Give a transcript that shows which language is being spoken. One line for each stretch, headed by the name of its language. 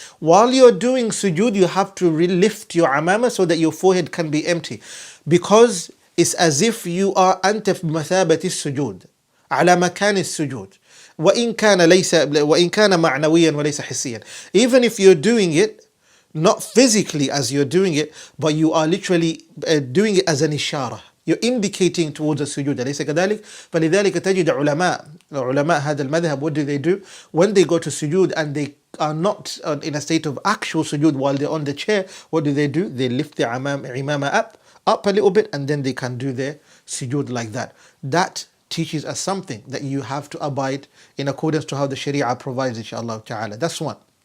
English: While you're doing sujood, you have to lift your amama so that your forehead can be empty, because it's as if you are
Arabic: أنت في مثابة السجود على مكان السجود وإن كان معنويا وليس حسيا.
English: Even if you're doing it not physically as you're doing it, but you are literally doing it as an ishara. You're indicating towards the sujood.
Arabic: أليس كذلك؟ فلذلك تجد علماء هذا المذهب,
English: what do? When they go to sujood and they are not in a state of actual sujood while they're on the chair, what do? They lift their imama up a little bit, and then they can do their sujood like that. That teaches us something, that you have to abide in accordance to how the Sharia provides, inshaAllah ta'ala. That's one.